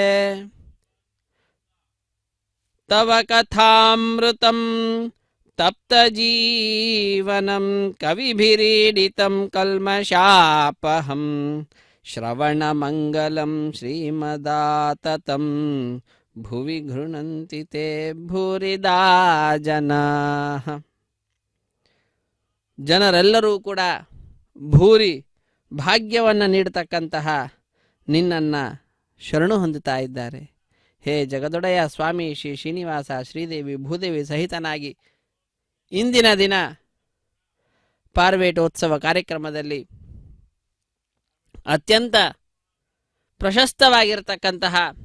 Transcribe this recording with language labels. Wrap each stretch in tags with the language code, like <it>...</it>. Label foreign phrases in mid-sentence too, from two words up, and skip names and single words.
<sa>ತವ ಕಥಾಮೃತಂ ತಪ್ತಜೀವನಂ ಕವಿಭಿರೀಡಿತಂ ಕಲ್ಮಷಾಪಹಂ ಶ್ರವಣಮಂಗಲಂ ಶ್ರೀಮದಾತತಂ ಭುವಿ ಗೃಣಂತಿ ತೇ ಭೂರಿದಾ ಜನಾಃ.</sa> <kn>ಜನರೆಲ್ಲರೂ ಕೂಡ ಭೂರಿ ಭಾಗ್ಯವನ್ನು ನೀಡತಕ್ಕಂತಹ ನಿನ್ನನ್ನು ಶರಣು ಹೊಂದುತ್ತಾ ಇದ್ದಾರೆ. ಹೇ ಜಗದೊಡೆಯ ಸ್ವಾಮಿ ಶ್ರೀ ಶ್ರೀನಿವಾಸ ಶ್ರೀದೇವಿ ಭೂದೇವಿ ಸಹಿತನಾಗಿ ಇಂದಿನ ದಿನ ಪಾರ್ವೇಟೋತ್ಸವ ಕಾರ್ಯಕ್ರಮದಲ್ಲಿ ಅತ್ಯಂತ ಪ್ರಶಸ್ತವಾಗಿರತಕ್ಕಂತಹ</kn>